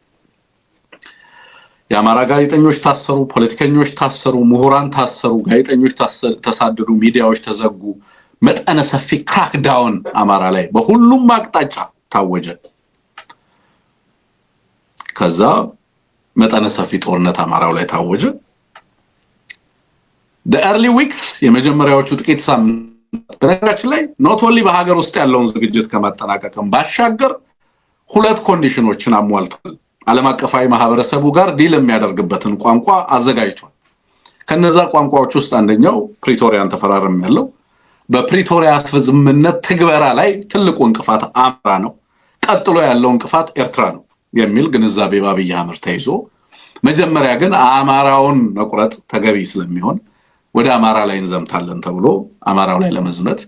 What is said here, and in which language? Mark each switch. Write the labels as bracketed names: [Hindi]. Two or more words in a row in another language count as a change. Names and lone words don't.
[Amharic] የአማራ ጋዜጠኞች ታሰሩ ፖለቲከኞች ታሰሩ ምሁራን ታሰሩ ጋዜጠኞች ተሳደዱ ሚዲያዎች ተዘጉ መጠነ ሰፊ ክራክዳውን አማራ ላይ በሁሉም አቅጣጫ ታወጀ ከዛ መጠነ ሰፊ ጦርነት አማራው ላይ ታወጀ [English] the early weeks [Amharic] የመጀመሪያዎቹ ጥቂት ሳምንታት በነገራችን ላይ [English] not only [Amharic] በሀገር ውስጥ ያለውን ዝግጅት ከማጠናቀቅም ባሻገር ሁለት ኮንዲሽኖችን አሟልቷል ዓለም አቀፋዊ ማህበረሰቡ ጋር ዲል የሚያደርግበትን ቋንቋ አዘጋጅቷል ከነዛ ቋንቋዎች ውስጥ አንደኛው ፕሪቶሪያን ተፈራረም ያለው በፕሪቶሪያ ስምምነት ትግበራ ላይ ትልቁ እንቅፋት አማራ ነው ቀጥሎ ያለው እንቅፋት ኤርትራ ነው የሚል ግንዛቤ በአብይ አህመድ ተይዞ መጀመሪያ ግን አማራውን መቁረጥ ተገቢ ስለሚሆን ወደ አማራ ላይ እንዘምታለን ተብሎ አማራው ላይ ለመዝመት